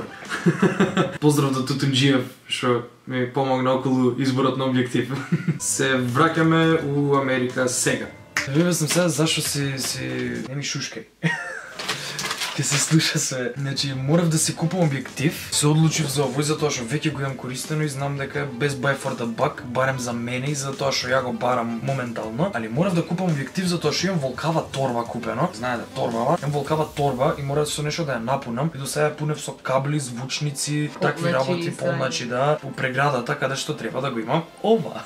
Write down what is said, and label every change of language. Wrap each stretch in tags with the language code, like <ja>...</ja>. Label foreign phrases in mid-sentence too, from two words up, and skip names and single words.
<mk>Поздрав до Тутунџиев што ми помогна околу изборот на објектив. Се враќаме у Америка сега. Вие сум сега зашо си не ми шушкај. Ке се слуша се. Значи, морав да си купам објектив. Се одлучив за овој затоа што веќе го имам користено и знам дека без</mk> <en>buy for the buck,</en> <mk>барем за мене и за тоа што ја го барам моментално. Али морав да купам објектив затоа што имам волкава торба купено. Знаете, торбава. Имам волкава торба и морав со нешто да ја напунам. И до сега ја пунев со кабли, звучници, такви работи, полначи да, по преградата каде што треба да го имам ова.</mk>